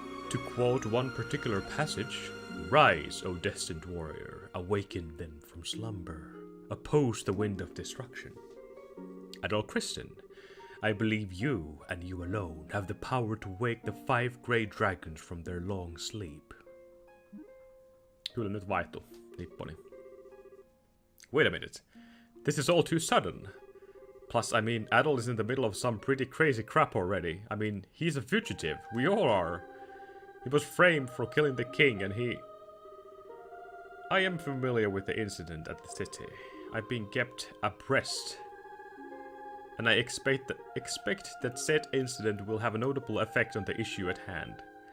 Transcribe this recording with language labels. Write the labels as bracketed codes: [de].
[en] To quote one particular passage, "Rise, O destined warrior, awaken them from slumber. Oppose the wind of destruction." Adol Kristen, I believe you, and you alone, have the power to wake the 5 great dragons from their long sleep. [fi] Kyllä nyt vaihtui, nipponi. [en] Wait a minute. This is all too sudden. Plus, I mean, Adol is in the middle of some pretty crazy crap already. I mean, he's a fugitive. We all are. He was framed for killing the king, and I am familiar with the incident at the city. I've been kept abreast. And I expect that said incident will have a notable effect on the issue at hand.